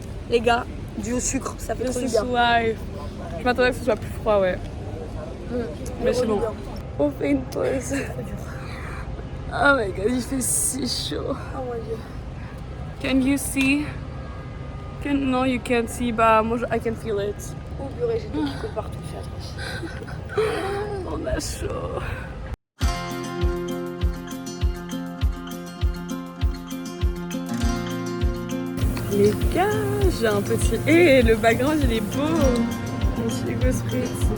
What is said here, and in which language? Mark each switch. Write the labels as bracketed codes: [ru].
[fr] les gars, du au sucre, ça fait trop du bien. Ouais. Je m'attendais que ce soit plus froid, ouais. Mais c'est bon. On fait une pause. [en] Oh my god, [fr] il fait si chaud. Oh mon dieu. [en] Can you see? No, you can't see, [fr] bah moi [en] I can feel it. [fr] Oh purée, j'ai des picots partout, je suis On a chaud. Les gars, j'ai un petit... Et le background il est beau. Mon petit Hugo Spritz.